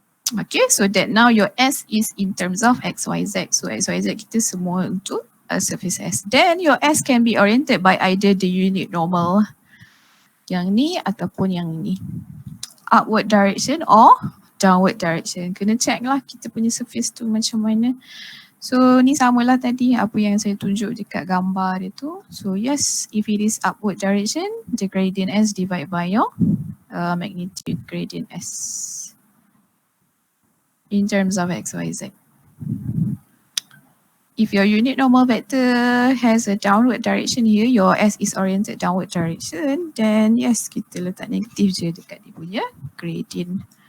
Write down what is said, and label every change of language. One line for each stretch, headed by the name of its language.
English: Okay, so that now your S is in terms of X, Y, Z. So X, Y, Z
Malay: kita semua untuk
English: surface S. Then your S can be oriented by either the unit normal
Malay: yang ni ataupun yang ni.
English: Upward direction or downward direction.
Malay: Kena check lah kita punya surface tu macam mana. So ni samalah tadi apa yang saya tunjuk dekat gambar dia tu.
English: So yes, if it is upward direction, the gradient S divided by your magnitude gradient S in terms of X, Y, Z. If your unit normal vector has a downward direction here, your S is oriented downward direction, then yes,
Malay: kita letak negatif je dekat dia punya gradient.